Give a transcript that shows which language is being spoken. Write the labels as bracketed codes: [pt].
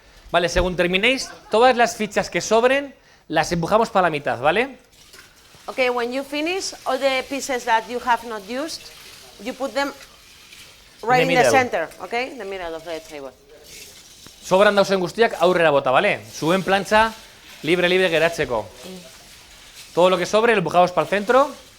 [es] Vale, según terminéis, todas las fichas que sobren las empujamos para la mitad, ¿vale? [en] Okay, when you finish all the pieces that you have not used, you put them right in the middle. center, okay? In the middle of the table. [eu] Sobran dauzen guztiak aurrera bota, ¿vale? Zuen plantxa libre geratzeko. [es] Todo lo que sobre lo empujamos para el centro.